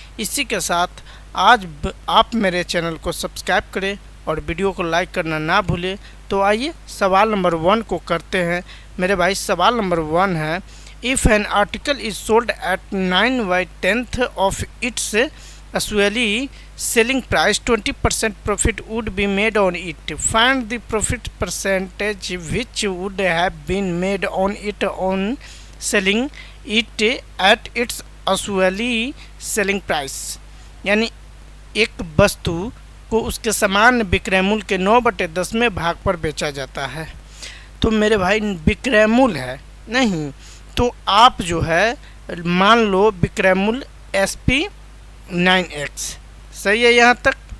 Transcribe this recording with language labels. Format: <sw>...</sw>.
<hi>इसी के साथ आज आप मेरे चैनल को सब्सक्राइब करें और वीडियो को लाइक करना ना भूलें। तो आइए सवाल नंबर 1 को करते हैं। मेरे भाई, सवाल नंबर 1 है,</hi> <en>If an article is sold at 9/10 of its usually selling price, 20% profit would be made on it. Find the profit percentage which would have been made on it on selling it at its usually selling price।</en> <hi>यानी एक वस्तु को उसके समान विक्रय मूल्य के 9/10 भाग पर बेचा जाता है। तो मेरे भाई, विक्रय मूल्य है नहीं, तो आप जो है मान लो विक्रय मूल्य SP 9x, सही है यहाँ तक।</hi>